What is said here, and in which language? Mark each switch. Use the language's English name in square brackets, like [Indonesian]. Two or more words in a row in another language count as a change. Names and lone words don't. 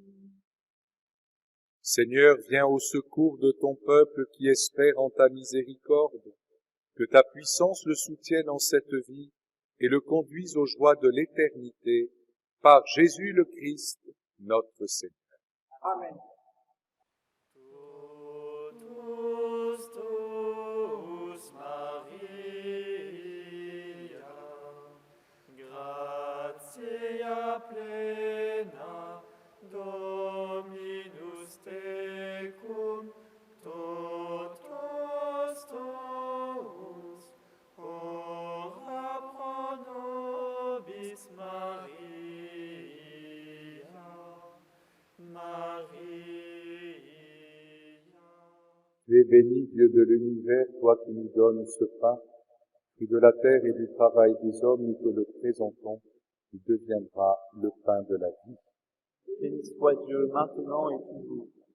[French] Seigneur, viens au secours de ton peuple qui espère en ta miséricorde, que ta puissance le soutienne en cette vie et le conduise aux joies de l'éternité, par Jésus le Christ, notre Seigneur. Amen. [Latin] Totus Maria, gratia plena, Dominus tecum, totus tuus, ora pro nobis Maria, [French] Tu es béni, Dieu de l'univers, toi qui nous donnes ce pain, qui de la terre et du travail des hommes nous te le présentons, il deviendra le pain de la vie. Béni soit Dieu maintenant et toujours.